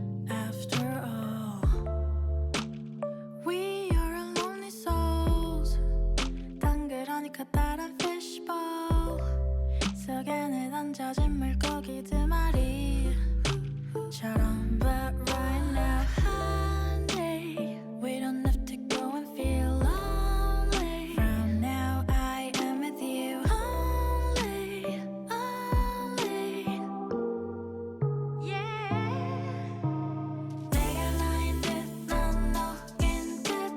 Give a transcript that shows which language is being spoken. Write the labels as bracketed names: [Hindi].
[English] After all, we are lonely souls. [Korean] 덩그러니까 다른 fishbowl 속에 내 던져진 물고기 두 마리처럼. [English] But right now, honey, we don't have to go and feel lonely. From now, I am with you only, only. [Korean] Yeah. 내가 나인 듯, 넌 너인 듯.